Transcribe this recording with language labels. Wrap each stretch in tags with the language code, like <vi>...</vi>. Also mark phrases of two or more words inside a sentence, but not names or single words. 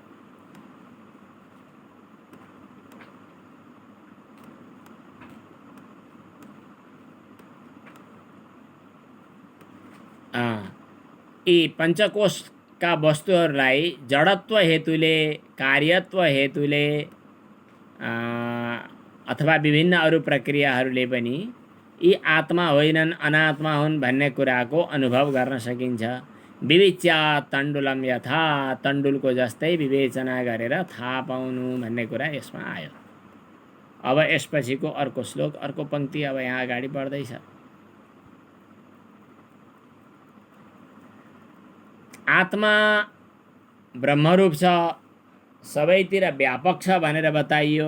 <ne>यी पञ्चकोशका वस्तुहरूलाई जडत्व हेतुले, कार्यत्व हेतुले अथवा विभिन्न अरू प्रक्रियाहरूले पनि यी आत्मा होइनन्, अनात्मा हुन् भन्ने कुराको अनुभव गर्न सकिन्छ।</ne> <sa>विविच्या तण्डुलम यथा,</sa> <ne>तण्डुलको जस्तै विवेचना गरेर थाहा पाउनु भन्ने कुरा यसमा आयो। अब यसपछिको अर्को श्लोक, अर्को पंक्ति अब यहाँ अगाडि बढ्दैछ। आत्मा ब्रह्मरूप छ, सबैतिर व्यापक छ भनेर बताइयो।</ne>